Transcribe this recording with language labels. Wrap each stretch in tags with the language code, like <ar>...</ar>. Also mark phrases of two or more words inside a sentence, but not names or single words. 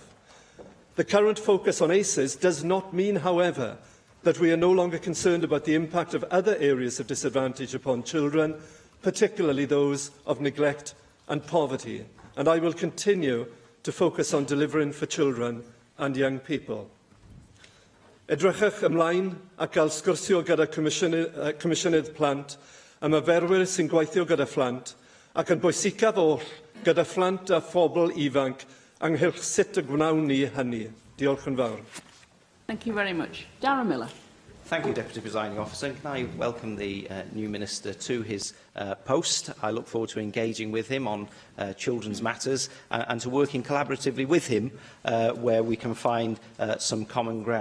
<en>The current focus on ACEs does not mean, however, that we are no longer concerned about the impact of other areas of disadvantage upon children, particularly those of neglect and poverty, and I will continue to focus on delivering for children and young people.</en> <cy>Edrychwch ymlaen ac gael sgwrsio gyda Comisiynydd Plant, y myferwyr sy'n gweithio gyda phlant, ac yn bwysicaf oll gyda phlant a phobl ifanc ynghylch sut y gwnawn ni hynny. Diolch yn fawr.</cy> <en>Thank you very much. Darren Miller. Thank you, Deputy Presiding Officer. Can I welcome the new Minister to his post? I look forward to engaging with him on children's matters and to working collaboratively with him where we can find some common ground.</en>